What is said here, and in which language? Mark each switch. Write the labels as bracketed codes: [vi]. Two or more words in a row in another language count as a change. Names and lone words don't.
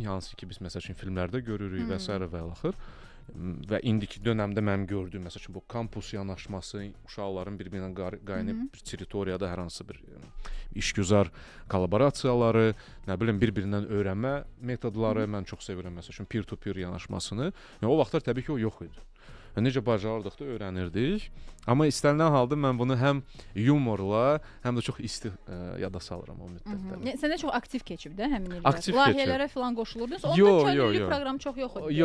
[az] Hansı ki biz məsəl üçün filmlərdə görürük və s. və axır. Və indiki dövrdə mənim gördüyüm məsəl üçün bu kampus yanaşması, uşaqların bir-birinə qaynayıb bir territoriyada hər hansı bir işgüzar kollaborasiyaları, nə bilim bir-birindən öyrənmə metodları mən çox sevirəm məsəl üçün peer-to-peer yanaşmasını. Yəni o vaxtlar təbii ki o yox idi. Necə bacarırdıq da öyrənirdik. Amma istənilən halda mən bunu həm yumorla, həm də çox isti yada salıram o müddətdə. Səndə çox aktiv keçib də həmin illər. Aktiv layihələrə falan qoşulurdunuz. Onda könüllülük proqramı çox yox idi.